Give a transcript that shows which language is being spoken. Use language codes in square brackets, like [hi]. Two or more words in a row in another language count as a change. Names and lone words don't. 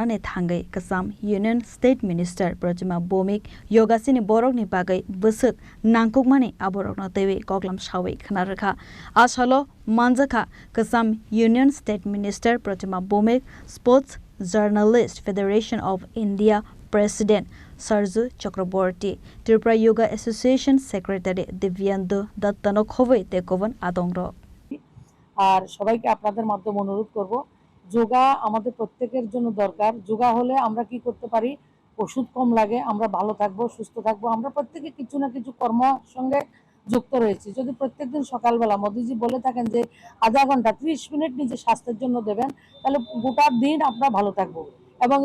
[trp] ne Thangai Kasam [en] Union State Minister [trp] Pratima Bomik Yogasini Borok ni Bagai Busuk Nangkukmani Aborok na Tewe Koklam Shawai Khanaraka Asalo Manjaka Kasam [en] Union State Minister [trp] Pratima Bomik Sports Journalist Federation of India President Sarju Chakraborty, Tripura Yoga Association Secretary Divyandu Dattano Khove Tekovan Adongro. [bn] আর সবাইকে আপনাদের মাধ্যমে অনুরোধ করব যোগা আমাদের প্রত্যেকের জন্য দরকার যোগা হলে আমরা কি করতে পারি ওষুধ কম লাগে আমরা ভালো থাকবো সুস্থ থাকবো আমরা প্রত্যেকে কিছু না কিছু কর্মের সঙ্গে যুক্ত রয়েছি যদি প্রত্যেকদিন সকালবেলা মোদিজি বলে থাকেন যে আধা ঘন্টা 30 মিনিট নিজের স্বাস্থ্যের জন্য দেবেন তাহলে গোটা দিন আমরা ভালো থাকবো এবং